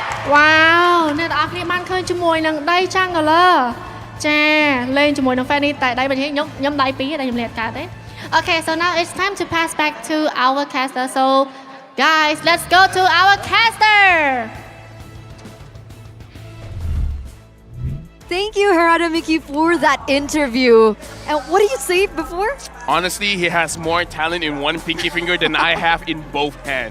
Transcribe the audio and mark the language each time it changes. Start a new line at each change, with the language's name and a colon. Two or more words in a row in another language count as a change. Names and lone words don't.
Khmer: Wow អ្នកទាំងអស់គ្នាបានឃើញជាមួយនឹងដៃ Jungler ចាលេងជាមួយនឹង Fenix តែដៃវិញខ្ញុំដៃ2តែខ្ញុំលេងអត់កើតទេ
English: Okay so now it's time to pass back to our caster so guys let's go to our caster Thank you, Harada Miki, for that interview. And what did you say before? Honestly, he has more talent in one pinky finger than I have in both hands.